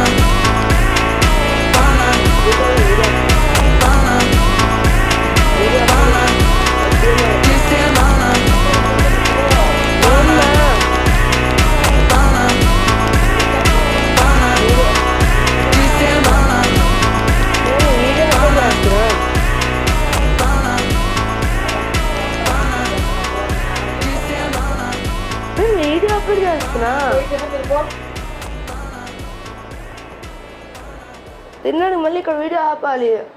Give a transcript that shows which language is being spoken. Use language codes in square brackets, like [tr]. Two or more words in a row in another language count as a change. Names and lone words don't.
[te] Pana, pana, pana, de semana. Pana, pana, pana, de semana. వీడియో అప్లోడ్ చేస్తున్నా. తిన్నాడు మళ్ళీ ఇక్కడ వీడియో ఆపాలి.